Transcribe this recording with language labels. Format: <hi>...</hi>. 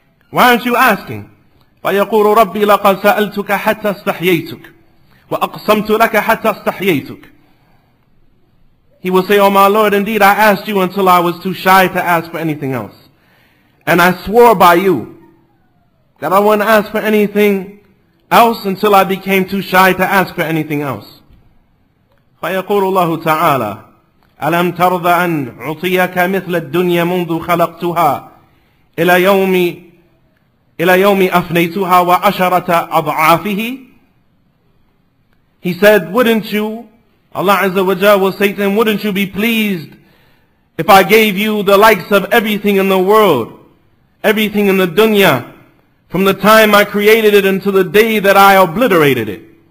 <en>Why aren't you asking?</en> <ar>فَيَقُولُ رَبِّي لَقَدْ سَأَلْتُكَ حَتَّى اسْتَحْيَيْتُكَ وَأَقْسَمْتُ لَكَ حَتَّى اسْتَحْيَيْتُكَ.</ar> <en>He will say, "Oh my Lord, indeed I asked you until I was too shy to ask for anything else. And I swore by you that I wouldn't ask for anything else until I became too shy to ask for anything else."</en> <ar>فيقول الله تعالى ألم ترضى أن أعطيك مثل الدنيا منذ خلقتها إلى يوم أفنيتها وعشرة أضعافه.</ar> <en>He said, wouldn't you, Allah Azza wa Jalla will say to him, wouldn't you be pleased if I gave you the likes of everything in the world, everything in the dunya, from the time I created it until the day that I obliterated it,</en>